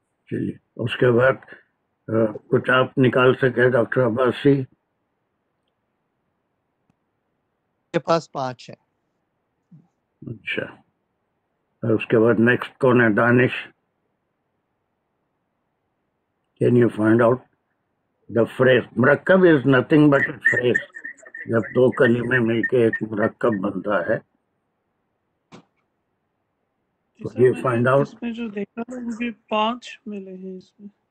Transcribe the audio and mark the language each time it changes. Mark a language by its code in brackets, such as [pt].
[ur] چلیے. اس کے بعد کچھ آپ نکال سکے ڈاکٹر عباسی؟ کے پاس 5 ہے. اچھا. اس کے بعد نیکسٹ کون ہے؟ دانش. [en] Can you find out the phrase? مرکب is nothing but a phrase. [ur] جب دو کلمے مل کے ایک مرکب بنتا ہے تو یہ فائنڈ آؤٹ. اس میں جو دیکھا تھا مجھے 5 ملے ہیں اس میں.